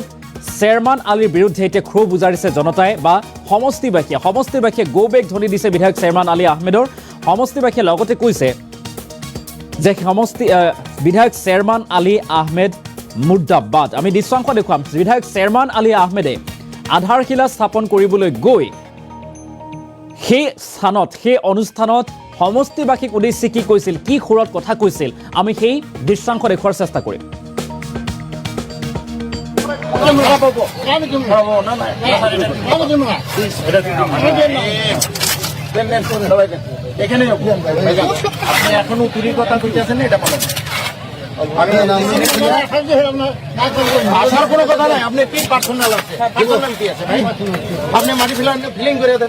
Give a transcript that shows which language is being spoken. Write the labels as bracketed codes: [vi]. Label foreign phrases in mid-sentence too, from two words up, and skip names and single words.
[as] চেয়াৰমান আলীৰ বিৰুদ্ধে এতিয়া ক্ষোভ উজাৰিছে জনতাই বা সমষ্টিবাসীয়ে গোবেগ ধ্বনি দিছে বিধায়ক চেয়াৰমান আলী আহমেদৰ সমষ্টিবাসীয়ে লগতে কৈছে যে বিধায়ক চেয়াৰমান আলী আহমেদ মুৰ্দাবাদ আমি দৃশ্যাংশ দেখুৱাম বিধায়ক চেয়াৰমান আলী আহমেদে আধাৰশিলা স্থাপন কৰিবলৈ গৈ সেই অনুষ্ঠানত সমষ্টিবাসীক উদ্দেশ্যি কি কৈছিল কি সুৰত কথা কৈছিল আমি সেই দৃশ্যাংশ দেখুৱাৰ চেষ্টা কৰিম [bn] এখানে আপনি এখনো চুরির কথা কইতেছেন এটা বলেন আসার কোনো কথা নাই আপনি কি পার্সোনাল আছে পার্সোনালিটি আছে ভাই আপনি মাটি ফিলিং করে দেন